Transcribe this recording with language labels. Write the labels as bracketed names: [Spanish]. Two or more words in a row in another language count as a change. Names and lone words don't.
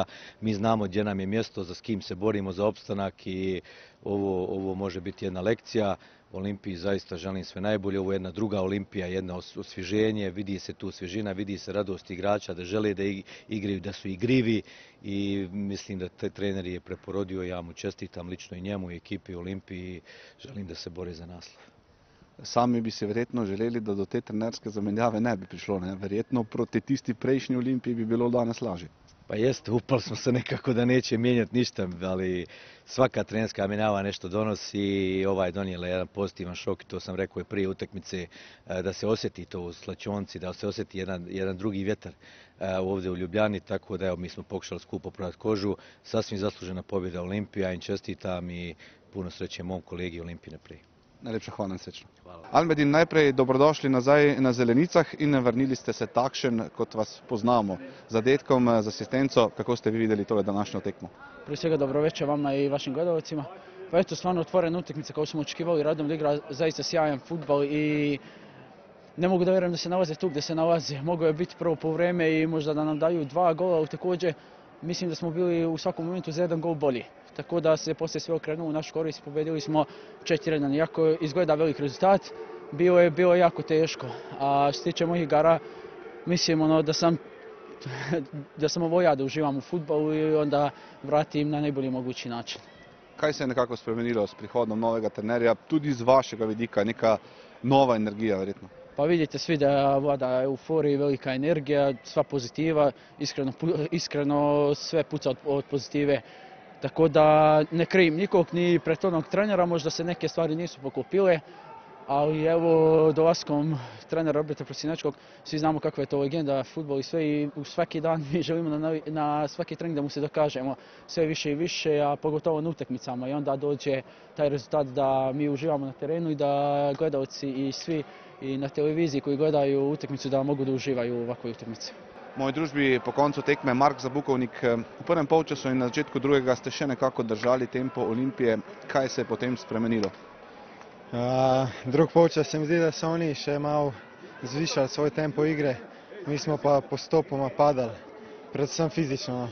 [Bosnian] Mi znamo gdje nam je mjesto, za s kim se borimo za opstanak i ovo može biti jedna lekcija. Olimpiji zaista želim sve najbolje, ovo je jedna druga Olimpija, jedno osvježenje, vidi se tu svježina, vidi se radost igrača, da žele da igraju, da su igrivi i mislim da taj trener je preporodio, ja mu čestitam lično i njemu i ekipi Olimpiji, želim da se bore za naslov. [Slovenian] Sami bi se verjetno želeli, da do te trenerske zamenjave ne bi prišlo, ne? Verjetno proti tisti prejšnji Olimpiji bi bilo danas lažje. [Bosnian] Pa jeste, upali smo se nekako da neće mijenjati ništa, ali svaka trenerska menjava nešto donosi i donijela jedan pozitivan šok, to sam rekao i prije utakmice, da se osjeti to u slačionci, da se osjeti jedan drugi vjetar ovdje u Ljubljani, tako da mi smo pokušali skupo prodati kožu, sasvim zaslužena pobjeda Olimpija i čestitam i puno sreće mom kolegi Olimpije prije. [Slovenian] Najlepša hvala in srečno. Almedin, najprej dobrodošli nazaj na Zelenicah in vrnili ste se takšen, kot vas poznamo. Z zadetkom, z asistenco, kako ste vi vidjeli tole današnjo tekmo? [Bosnian] Prije svega dobro večer vama i vašim gledalcima. Pa eto, stvarno otvorena utakmica kao smo očekivali, Radomlje igra zaista sjajan fudbal i ne mogu da vjerujem da se nalaze tu gdje se nalaze. Mogao je biti prvo poluvreme i možda da nam daju 2 gola, ali također mislim da smo bili u svakom momentu za 1 gol bolji. Tako da se poslije sve okrenulo u našu korist, pobjedili smo 4-1. Iako izgleda velik rezultat, bilo je jako teško. A što se tiče mojih igara, mislim da sam ovo ja da uživam u fudbalu i onda vratim na najbolji mogući način. [Slovenian] Kaj se je nekako spremenilo s prihodom novega trenerja, tudi iz vašega vidika, neka nova energija verjetno? [Bosnian] Pa vidite svi da vlada euforija i velika energija, sva pozitiva, iskreno sve puca od pozitive. Tako da ne krivim nikog, ni prethodnog trenera, možda se neke stvari nisu poklopile, ali evo dolaskom trenera Roberta Prosinečkog svi znamo kakva je to legenda fudbal i sve i svaki dan mi želimo na svaki trening da mu se dokažemo sve više i više, a pogotovo na utakmicama i onda dođe taj rezultat da mi uživamo na terenu i da gledalci i svi i na televiziji koji gledaju utakmicu da mogu da uživaju u ovakvoj utakmici. [Slovenian] V moji družbi po koncu tekme Mark Zabukovnik. V prvem polčasu in na začetku drugega ste še nekako držali tempo Olimpije. Kaj se je potem spremenilo? Drug polčas se mi zdi, da so oni še malo zvišali svoj tempo igre, mi smo pa postopoma padali, predvsem fizično.